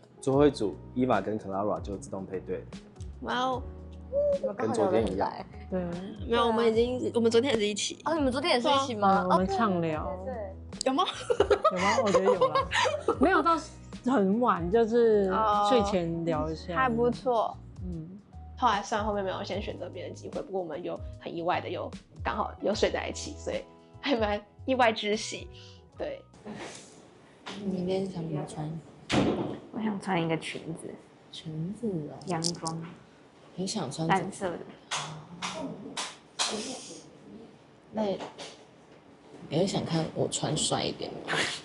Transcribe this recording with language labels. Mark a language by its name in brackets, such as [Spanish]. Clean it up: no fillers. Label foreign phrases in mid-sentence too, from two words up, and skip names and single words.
[Chinese] 最後一組伊娃跟 Clara 就自動配對。哇哦，跟昨天一樣。對，沒有，我們昨天也是一起。你們昨天也是一起嗎？我們暢聊。對，有嗎？有嗎？我覺得有啦，沒有到很晚，就是睡前聊一下，還不錯。後來雖然後面沒有先選擇別人機會，不過我們有很意外的又剛好又睡在一起，所以還蠻意外之喜。對。你明天想不想穿？我想穿一個裙子。裙子啊？洋裝。你想穿藍色的。那你会想看我穿帥一點嗎？